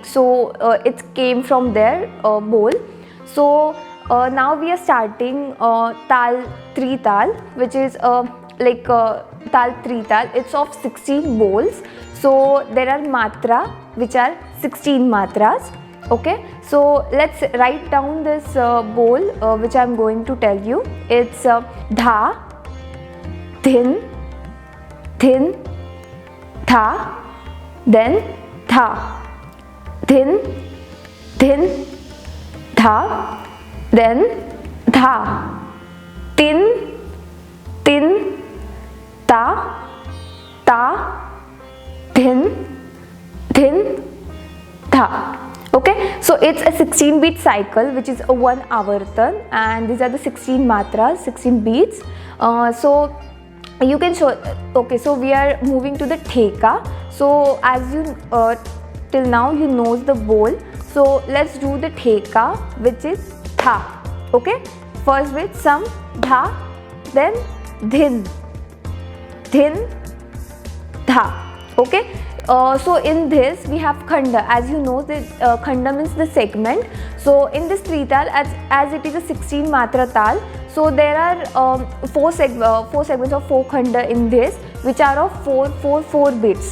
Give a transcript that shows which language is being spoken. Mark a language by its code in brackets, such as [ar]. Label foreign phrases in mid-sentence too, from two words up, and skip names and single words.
[en] So it came from there, bol. So now we are starting [hi] tal trital, [en] which is [hi] tal trital. [en] It's of 16 bols. So there are matra, which are 16 matras. Okay, so let's write down this bol which I am going to tell you. It's dha, thin, thin, tha, then tha, thin, thin, tha, then tha, tin, tin, ta, ta, thin, thin, tha. Okay, so it's a 16 beat cycle, which is a one avartan, and these are the 16 matras, 16 beats. So you can show. Okay, so we are moving to the theka. So as you till now you know the bol. So let's do the theka, which is tha. Okay, first with some dha, then dhin, dhin, dha. Okay. So in this we have khanda. As you know, the khanda means the segment. So in this trital, as it is a 16 matra tal, so there are four segments of 4 khanda in this, which are of 4 beats.